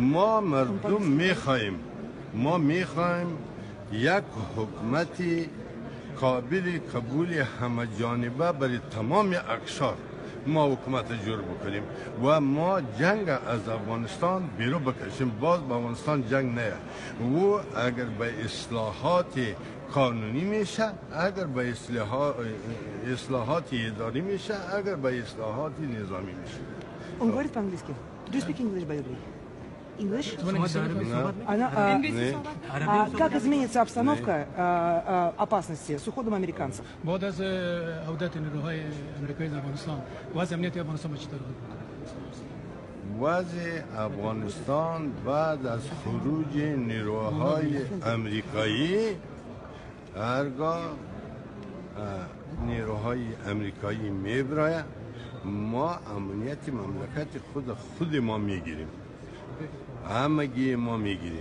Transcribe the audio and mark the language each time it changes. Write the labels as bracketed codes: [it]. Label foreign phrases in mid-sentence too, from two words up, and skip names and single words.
[fa] ما مردم میخوایم یک حکومتی قابل قبول همه جانبه برای تمام اقشار ما حکومت جور بکنیم و ما جنگ از افغانستان بیرون بکشیم. باز با افغانستان جنگ نه. و اگر به اصلاحات قانونی میشه، اگر به اصلاحات اداری میشه، اگر به اصلاحات نظامی میشه. [ru] Он говорит по-английски. [en] Do you speak English, by the way? English? [ru] Как изменится обстановка опасности с уходом американцев? [fa] بعد از عودت نیروهای آمریکایی در افغانستان وضع امنیتی افغانستان چطور بود؟ وضع افغانستان بعد از خروج نیروهای آمریکایی هرگاه نیروهای امریکایی میبرای ما امنیت مملکت خود ما میگیریم، همگی ما میگیریم.